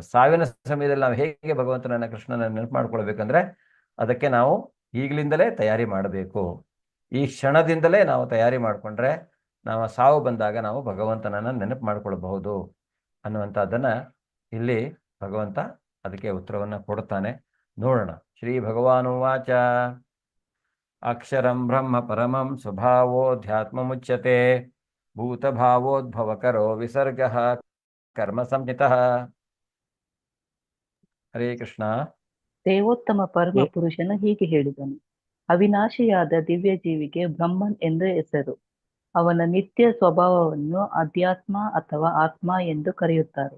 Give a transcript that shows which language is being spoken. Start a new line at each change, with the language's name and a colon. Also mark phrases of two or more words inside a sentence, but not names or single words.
Kannada: ಸಾವಿನ ಸಮಯದಲ್ಲಿ ನಾವು ಹೇಗೆ ಭಗವಂತನನ್ನ ಕೃಷ್ಣನ ನೆನಪು ಮಾಡ್ಕೊಳ್ಬೇಕಂದ್ರೆ ಅದಕ್ಕೆ ನಾವು ಈಗಲಿಂದಲೇ ತಯಾರಿ ಮಾಡಬೇಕು. ಈ ಕ್ಷಣದಿಂದಲೇ ನಾವು ತಯಾರಿ ಮಾಡಿಕೊಂಡ್ರೆ ನಾವು ಸಾವು ಬಂದಾಗ ನಾವು ಭಗವಂತನನ್ನ ನೆನಪು ಮಾಡ್ಕೊಳ್ಬಹುದು ಅನ್ನುವಂಥದ್ದನ್ನ ಇಲ್ಲಿ ಭಗವಂತ ಅದಕ್ಕೆ ಉತ್ತರವನ್ನ ಕೊಡ್ತಾನೆ. ನೋಡೋಣ.
Sanskrit: ಶ್ರೀ ಭಗವಾನುವಾಚ ಅಕ್ಷರಂ ಬ್ರಹ್ಮ ಪರಮಂ ಸ್ವಭಾವೋಧ್ಯಾತ್ಮ ಮುಚ್ಯತೆ ಭೂತಭಾವೋದ್ಭವಕರೋ ವಿಸರ್ಗ ಕರ್ಮ ಸಂಹಿತಃ. ಹರೇ ಕೃಷ್ಣ.
Kannada: ದೇವೋತ್ತಮ ಪರಮ ಪುರುಷನು ಹೀಗೆ ಹೇಳಿದನು, ಅವಿನಾಶಿಯಾದ ದಿವ್ಯ ಜೀವಿಗೆ ಬ್ರಹ್ಮನ್ ಎಂದು ಹೆಸರು. ಅವನ ನಿತ್ಯ ಸ್ವಭಾವವನ್ನು ಅಧ್ಯಾತ್ಮ ಅಥವಾ ಆತ್ಮ ಎಂದು ಕರೆಯುತ್ತಾರೆ.